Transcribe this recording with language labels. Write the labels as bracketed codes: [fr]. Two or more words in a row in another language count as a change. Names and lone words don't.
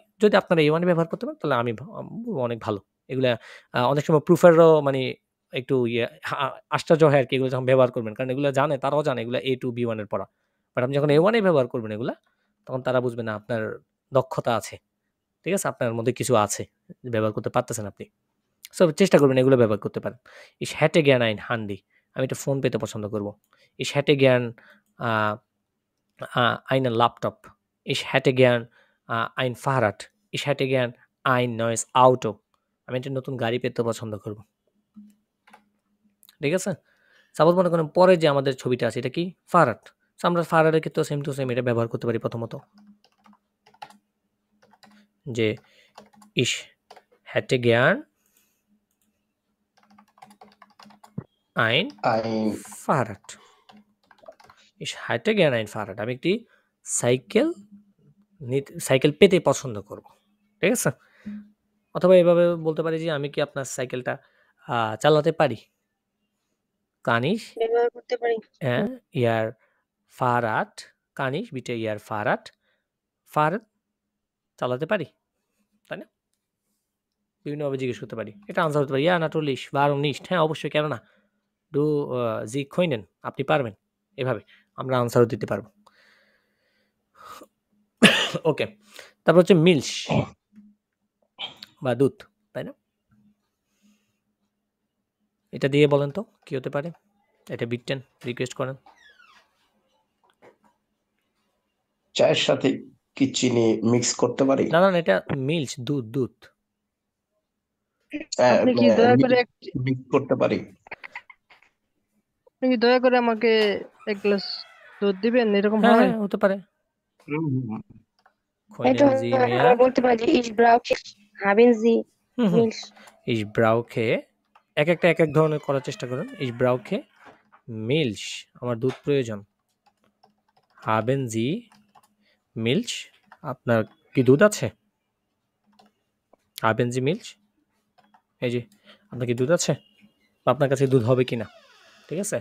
[bn] যদি আপনারা এই ওয়ানে ব্যবহার করতে পারেন তাহলে আমি বলবো অনেক ভালো। এগুলা অনেক সময় প্রুফাররাও মানে একটু আশ্চর্য হয় আর কি এগুলো যখন ব্যবহার করবেন, কারণ এগুলো জানে, তারাও জানে এগুলো A to B1 এর পড়া। বাট আপনি যখন A1 এ ব্যবহার করবেন এগুলা, তখন তারা বুঝবে না আপনার দক্ষতা আছে, ঠিক আছে, আপনার মধ্যে কিছু আছে, ব্যবহার করতে পারতেছেন আপনি। সো চেষ্টা করবেন এগুলো ব্যবহার করতে পারেন। [de] Ich hätte gern ein Handy, [bn] আমি একটা ফোন পেতে পছন্দ করব। [de] Ich hätte gern einen Laptop, ich hätte gern ein Fahrrad, ich hätte gern ein neues Auto, [bn] আমি একটা নতুন গাড়ি পেতে পছন্দ করব। ঠিক আছে? সাপোজ মনে করেন পরে যে আমাদের ছবিটা আছে এটা কি? ফারাট। সো আমরা ফারাটের ক্ষেত্রেও [en] same to same [bn] এটা ব্যবহার করতে পারি প্রথমত। যে [de] ich hätte gern ein Fahrrad, ich hätte gern ein Fahrrad, [bn] আমি একটি সাইকেল পেতে পছন্দ করব। ঠিক আছে? অথবা এভাবে বলতে পারি যে আমি কি আপনার সাইকেলটা চালাতে পারি? [de] Kann ich [bn] ব্যবহার করতে পারি। [de] Ihr Fahrrad, kann ich bitte Ihr Fahrrad fahren? [bn] চালাতে পারি, তাই না? বিভিন্নভাবে জিজ্ঞেস করতে পারি। এটা আনসার হতে পারি [de] ja natürlich, warum nicht, [bn] হ্যাঁ অবশ্যই, কেন না, [de] du Sie können, [bn] আপনি পারবেন, এভাবে আমরা আনসারও দিতে পারবো। ওকে, তারপর হচ্ছে মিল্ক বা দুধ, তাই না? এটা দিয়ে বলেন তো কি হতে পারে? এটা বিটেন রিকোয়েস্ট করেন। চায়ের সাথে কি চিনি মিক্স করতে পারি? না না, এটা মিল্ক, দুধ, দুধ আপনি কি দয়া করে মিক্স করতে পারি? আপনি কি দয়া করে আমাকে এক গ্লাস দুধ দিবেন, এরকম হ্যাঁ হয়? হ্যাঁ হতে পারে। এটা [de] Können Sie [bn] আমরা [de] mir [bn] বলতে পারি [de] ich brauche, haben Sie Milch? Ich brauche, [bn] এক একটা এক এক ধরনের করার চেষ্টা করুন। [de] Ich brauche Milch, [bn] আমার দুধ প্রয়োজন। [de] Haben Sie Milch, [bn] আপনার কি দুধ আছে? [de] Haben Sie Milch, [bn] এই যে আপনার কি দুধ আছে, বা আপনার কাছে দুধ হবে কিনা, ঠিক আছে?